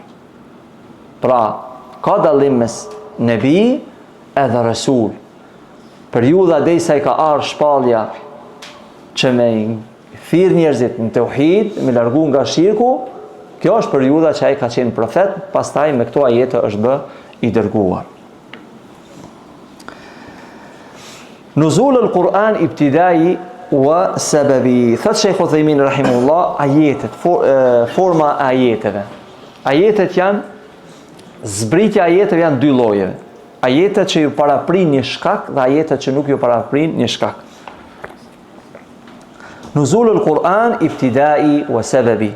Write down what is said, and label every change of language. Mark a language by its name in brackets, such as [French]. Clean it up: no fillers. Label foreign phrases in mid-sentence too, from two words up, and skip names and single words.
[Albanian] Pra, ka dallim mes nebi edhe rasul. Periudha derisa i ka ardhur shpallja që me thirr njerëzit në tauhid, me largu nga shirku, kjo është periudha që ai ka qenë profet, pastaj me këto ajete është bë i dërguar. [Arabic] نزول القرآن ابتدائي وسببي. [Albanian] Thot Sheikh Uthaymin rahimullah, ajetet, forma e ajeteve. Ajetet janë, zbritja ajeteve janë dy llojeve. Ajetet që ju paraprin një shkak dhe ajetet që nuk ju paraprin një shkak. [Arabic] نزول القرآن ابتدائي وسببي.